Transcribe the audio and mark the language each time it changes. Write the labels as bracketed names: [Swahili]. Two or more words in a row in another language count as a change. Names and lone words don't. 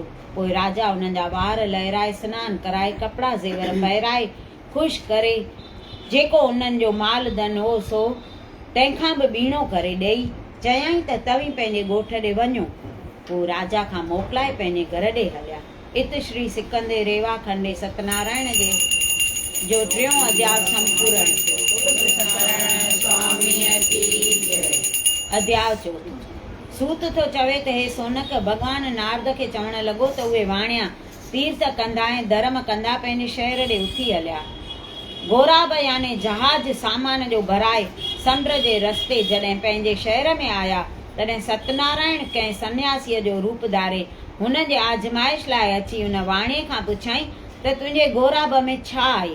[Sindhi] पोइ राजा उन्हनि जा वार लहिराए सनानु कराए कपिड़ा ज़ेवर पहिराए ख़ुशि करे जेको उन्हनि जो माल धन हो सो तंहिंखां बि ॿीणो करे ॾेई चयईं त तव्हीं पंहिंजे ॻोठ ॾे वञो। पोइ राजा खां मोकिलाए पंहिंजे घर ॾे हलिया। [Sanskrit] इत श्री सिकंदे रेवा खंडे [Sindhi] सतनारायण जो 3 अध्याय संपूर्ण थियो। अध्याय 4 सूत थो चवे त हे सोनक भॻवान नारद खे चवण लॻो त उहे वाणिया तीर्थ कंदा ऐं धर्म कंदा पंहिंजे शहर ॾे उथी हलिया। घोराब याने जहाज सामान जो भराए समुंड जे रस्ते जॾहिं पंहिंजे शहर में आया तॾहिं सत्यनारायण कंहिं सन्यासीअ जो रूप धारे हुन जे आजमाइश लाइ अची हुन वाणीअ खां पुछाई त तुंहिंजे घोराब में छा आहे।